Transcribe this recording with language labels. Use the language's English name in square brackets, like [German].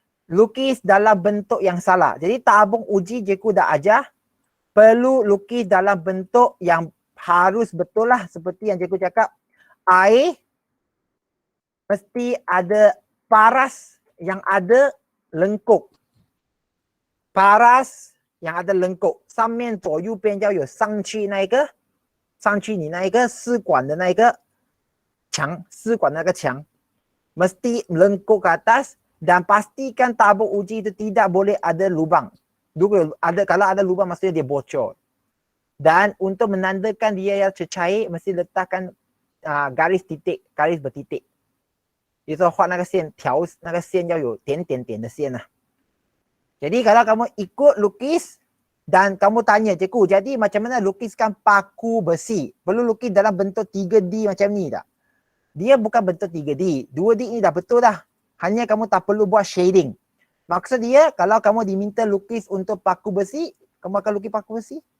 [Malay] Lukis dalam bentuk yang salah. Jadi tabung uji Cikgu dah ajar, perlu lukis dalam bentuk yang harus betul lah, seperti yang Cikgu cakap. Air mesti ada paras yang ada lengkuk. Paras yang ada lengkuk. [Chinese] 上面左右边要有上去那一个，上去你那一个试管的那一个墙，试管那个墙 [Malay] mesti lengkuk ke atas dan pastikan tabung uji itu tidak boleh ada lubang. Kalau ada lubang maksudnya dia bocor. Dan untuk menandakan dia yang cecair mesti letakkan garis titik, garis bertitik. [Chinese] 比如说画那个线条，那个线要有点点点的线啊。 [Malay] Jadi kalau kamu ikut lukis dan kamu tanya cikgu, jadi macam mana lukiskan paku besi? Perlu lukis dalam bentuk 3D macam ni tak? Dia bukan bentuk 3D. 2D ni dah betul dah. Hanya kamu tak perlu buat shading. Maksud dia kalau kamu diminta lukis untuk paku besi, kamu akan lukis paku besi.